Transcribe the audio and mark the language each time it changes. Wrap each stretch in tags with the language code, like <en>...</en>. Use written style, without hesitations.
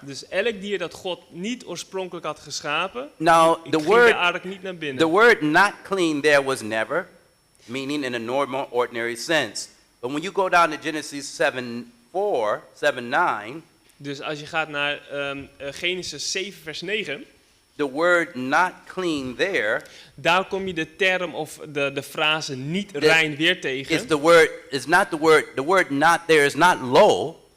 <nl>Dus elk dier dat God niet oorspronkelijk had geschapen,</nl> <en>Now,</en> <nl>ging de ark niet naar binnen.</nl> <en>the word not clean there was never, meaning in a normal, ordinary sense. But when you go down to Genesis 7:9,</en> <nl>Dus als je gaat naar Genesis 7 vers 9,</nl> <en>the word not clean there</en> <nl>daar kom je de term of de frase niet rein weer tegen.</nl> <en>is the word not there is not lo,</en>